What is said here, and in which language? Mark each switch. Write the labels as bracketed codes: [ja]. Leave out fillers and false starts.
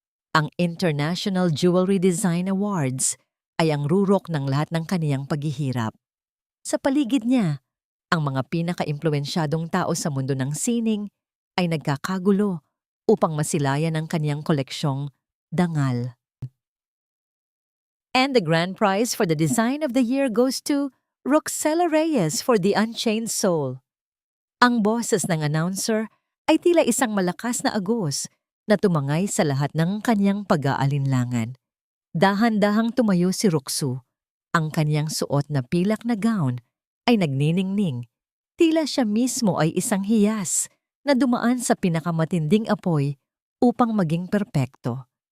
[tl] Ang International Jewelry Design Awards ay ang rurok ng lahat ng kaniyang paghihirap. Sa paligid niya, ang mga pinaka-impluwensyadong tao sa mundo ng sining ay nagkakagulo upang masilayan ang kaniyang koleksyong dangal. [en] And the grand prize for the design of the year goes to Roxella Reyes for the Unchained Soul. [tl] Ang boses ng announcer ay tila isang malakas na agos na tumangay sa lahat ng kaniyang pag-aalinlangan. Dahan-dahang tumayo si Ruksu. Ang kaniyang suot na pilak na gown ay nagniningning. Tila siya mismo ay isang hiyas na dumaan sa pinakamatinding apoy upang maging perpekto.